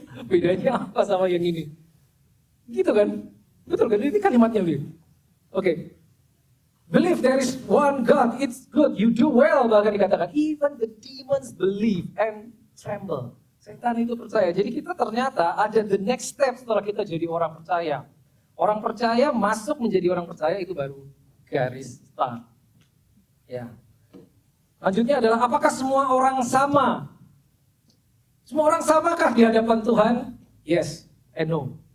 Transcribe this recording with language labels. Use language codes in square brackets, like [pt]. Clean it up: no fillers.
[id] Bedanya apa sama yang ini? Gitu kan? Betul kan? Ini kalimatnya Bil. Oke. [en] Believe there is one God, it's good, you do well, [id] bahkan dikatakan [en] even the demons believe and tremble. [id] Setan itu percaya. Jadi kita ternyata ada [en] the next step [id] setelah kita jadi orang percaya. Orang percaya masuk menjadi orang percaya itu baru garis start. Ya. Lanjutnya adalah apakah semua orang sama? Semua orang samakah di hadapan Tuhan? [en] Yes and no.